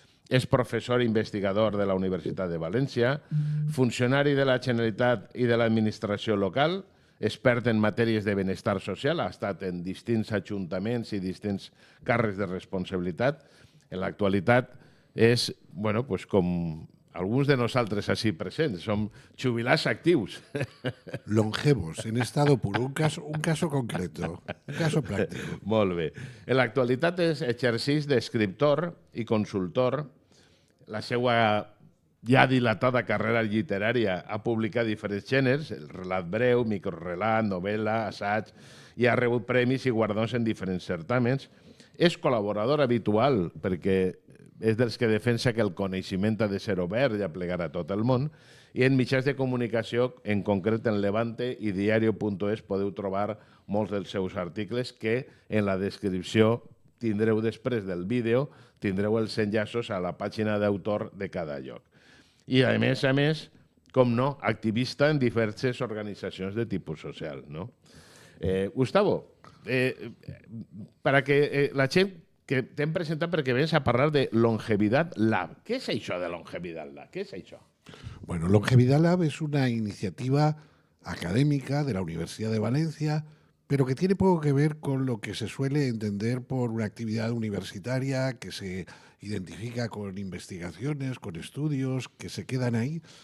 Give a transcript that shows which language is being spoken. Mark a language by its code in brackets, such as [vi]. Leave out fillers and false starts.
[ca] és professor investigador de la Universitat de València, funcionari de la Generalitat i de l'administració local, expert en matèries de benestar social, ha estat en distints ajuntaments i distints càrrecs de responsabilitat. En l'actualitat és, com alguns de nosaltres així presents som jubilats actius. [es] Longevos, en estado puro, un caso concreto, un caso práctico. [ca] Molt bé. En l'actualitat exercix d'escriptor i consultor. La seva ja dilatada carrera literària ha publicat diferents gèneres, el relat breu, microrelat, novel·la, assaig, i ha rebut premis i guardons en diferents certàmens. És col·laborador habitual perquè és dels que defensa que el coneixement ha de ser obert i aplegar a tot el món, i en mitjans de comunicació, en concret en Levante i diario.es, podeu trobar molts dels seus articles que en la descripció tindreu després del vídeo, tindreu els enllaços a la pàgina d'autor de cada lloc. I a més, com no, activista en diverses organitzacions de tipus social, no? Gustavo, [es] para que [ca] la gent que t'hem presentat perquè vens a parlar de Longevidad Lab. Què és això de Longevidad Lab? [es] ¿Qué es [ca] això? [es] Bueno, Longevidad Lab es una iniciativa académica de la Universidad de Valencia, pero que tiene poco que ver con lo que se suele entender por una actividad universitaria que se identifica con investigaciones, con estudios, que se quedan ahí.